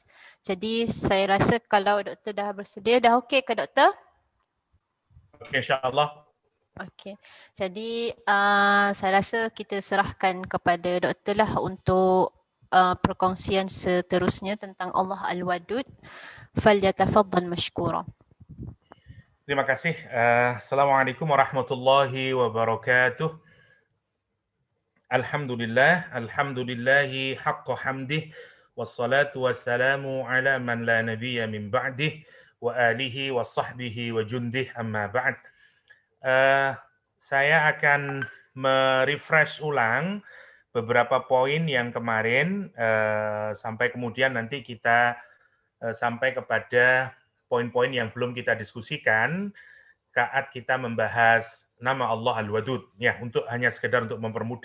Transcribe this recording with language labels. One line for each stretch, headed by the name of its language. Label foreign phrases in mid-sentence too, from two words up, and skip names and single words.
Malay: Jadi saya rasa kalau doktor dah bersedia, dah okey ke doktor? Okey, insya-Allah. Okey. Jadi saya rasa kita serahkan kepada doktor lah untuk perkongsian seterusnya tentang Allah Al-Wadud.
Arabic: فليتفضل مشكورا.
Malay: Terima kasih.
Arabic: السلام عليكم ورحمة الله وبركاته. الحمد لله حق حمده والصلاة والسلام على من لا نبي من بعده وآله وصحبه وجنده أما بعد.
Indonesian: Saya akan merefresh ulang beberapa poin yang kemarin sampai kemudian nanti kita sampai kepada poin-poin yang belum kita diskusikan saat kita membahas nama Allah Al-Wadud, ya, untuk hanya sekedar untuk mempermudah.